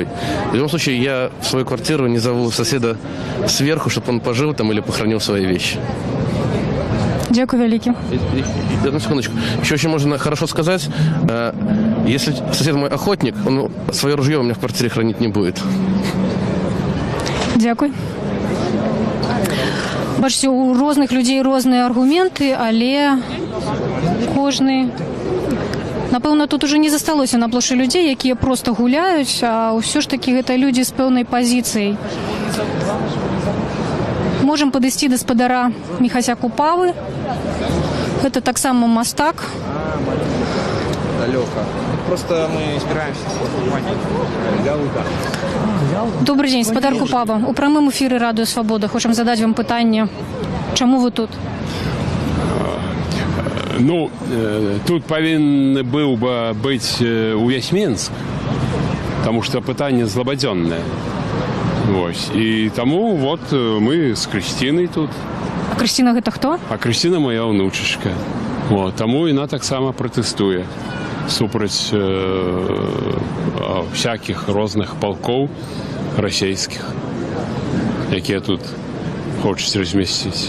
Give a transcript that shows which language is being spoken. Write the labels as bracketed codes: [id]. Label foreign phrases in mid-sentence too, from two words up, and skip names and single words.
[ru] В любом случае, я в свою квартиру не зову соседа сверху, чтобы он пожил там или похоронил свои вещи. [uk] Дякую великий. [ru] Одну секундочку. Еще очень можно хорошо сказать, если сосед мой охотник, он свое ружье у меня в квартире хранить не будет. [uk] Дякую. Бачите, [be] у розных людей розныя аргументы, але кожны... Напэўна, тут уже не засталося на плошчы людзей, якія просто гуляюць, а ўсё ж такі гэта людзі з пэўнай пазіцыяй. Можем падысці да спадара Міхася Купавы. Гэта таксама мастак. [uk] Далеко. Просто мы збираемся. [ru] Добрый день, [be] спадар Купава. У прамым эфіры Радыё Свабода. Хочам задаць вам пытанне. Чаму вы тут? Ну, тут павінны быў бы быць увесь Мінск, [ru] потому что [be] пытанне злабадзённае. Вось. І таму вот мы з Крысцінай тут. А Крысціна гэта хто? А Крысціна моя ўнучачка. Вот. Таму яна таксама пратэстуе супраць всякіх розных палкоў расійскіх, якія тут хочуць размясціць.